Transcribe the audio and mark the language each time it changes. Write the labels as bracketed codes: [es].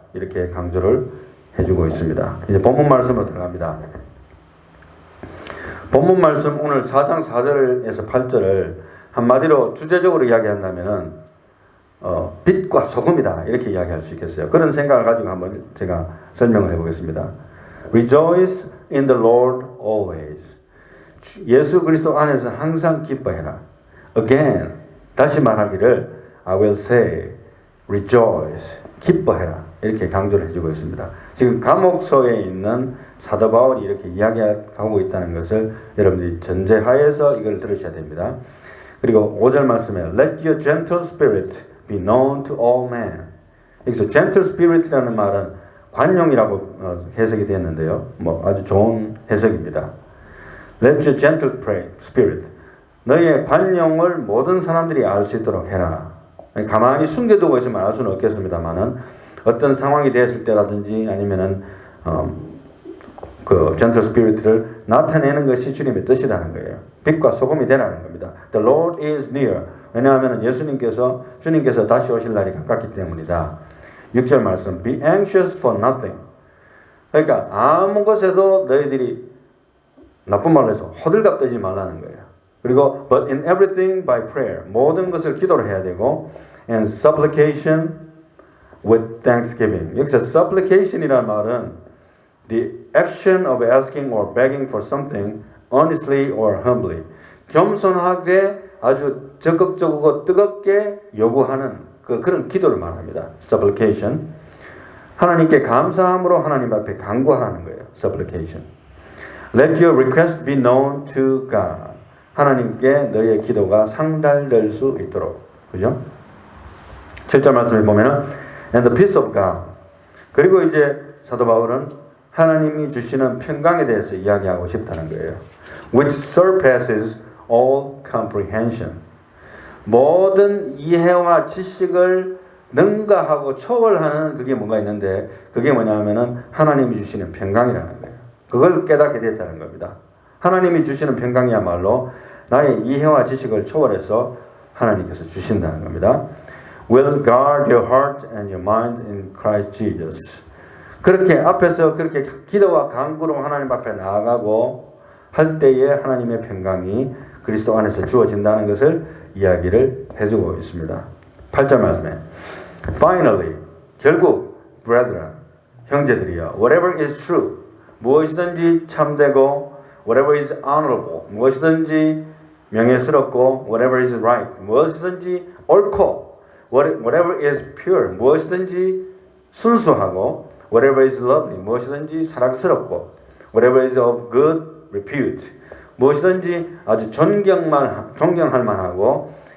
[ko] 이렇게 강조를 해주고 있습니다. 이제 본문 말씀으로 들어갑니다. 본문 말씀 오늘 4장 4절에서 8절을 한마디로 주제적으로 이야기한다면은 빛과 소금이다. 이렇게 이야기할 수 있겠어요. 그런 생각을 가지고 한번 제가 설명을 해보겠습니다. [en] Rejoice in the Lord always. [ko] 예수 그리스도 안에서 항상 기뻐해라. [en] Again, [ko] 다시 말하기를 [en] I will say, rejoice. [ko] 기뻐해라. 이렇게 강조를 해주고 있습니다. 지금 감옥소에 있는 사도 바울이 이렇게 이야기하고 있다는 것을 여러분들이 전제하에서 이걸 들으셔야 됩니다. 그리고 5절 말씀에 [en] Let your gentle spirit be known to all men. [ko] 여기서 gentle spirit이라는 말은 관용이라고 해석이 되었는데요. 아주 좋은 해석입니다. [en] Let your gentle spirit. [ko] 너의 관용을 모든 사람들이 알 수 있도록 해라. 가만히 숨겨두고 있으면 알 수는 없겠습니다만은 어떤 상황이 되었을 때라든지 아니면은 그 gentle spirit를 나타내는 것이 주님의 뜻이라는 거예요. 빛과 소금이 되라는 겁니다. [en] The Lord is near. [ko] 왜냐하면 주님께서 다시 오실 날이 가깝기 때문이다. 6절 말씀. [en] Be anxious for nothing. [ko] 그러니까 아무 것에도 너희들이 나쁜 말로 해서 호들갑 떠지 말라는 거예요. 그리고 [en] but in everything by prayer. [ko] 모든 것을 기도로 해야 되고 [en] and supplication with thanksgiving. [ko] 여기서 supplication이라는 말은 [en] the action of asking or begging for something earnestly or humbly. [ko] 겸손하게 아주 적극적이고 뜨겁게 요구하는 그런 기도를 말합니다. [en] supplication. [ko] 하나님께 감사함으로 하나님 앞에 간구하라는 거예요. [en] supplication. Let your request be known to God. [ko] 하나님께 너의 기도가 상달될 수 있도록. 그죠? 7절 말씀을 보면은 [en] and the peace of God. [ko] 그리고 이제 사도 바울은 하나님이 주시는 평강에 대해서 이야기하고 싶다는 거예요. [en] Which surpasses all comprehension. [ko] 모든 이해와 지식을 능가하고 초월하는 그게 뭔가 있는데 그게 뭐냐면은 하나님이 주시는 평강이라는 거예요. 그걸 깨닫게 됐다는 겁니다. 하나님이 주시는 평강이야말로 나의 이해와 지식을 초월해서 하나님께서 주신다는 겁니다. [en] Will guard your heart and your mind in Christ Jesus. [ko] 그렇게 앞에서 그렇게 기도와 간구로 하나님 앞에 나아가고 할 때에 하나님의 평강이 그리스도 안에서 주어진다는 것을 이야기를 해주고 있습니다. 8절 말씀에 [en] Finally, [ko] 결국 [en] brethren, [ko] 형제들이여 [en] whatever is true, [ko] 무엇이든지 참되고 [en] whatever is honorable, [ko] 무엇이든지 명예스럽고 [en] whatever is right, [ko] 무엇이든지 옳고 [en] whatever is pure, [ko] 무엇이든지 순수하고 [en] whatever is lovely, [ko] 무엇이든지 사랑스럽고 [en] whatever is of good repute, [ko] 무엇이든지 아주 존경할 만하고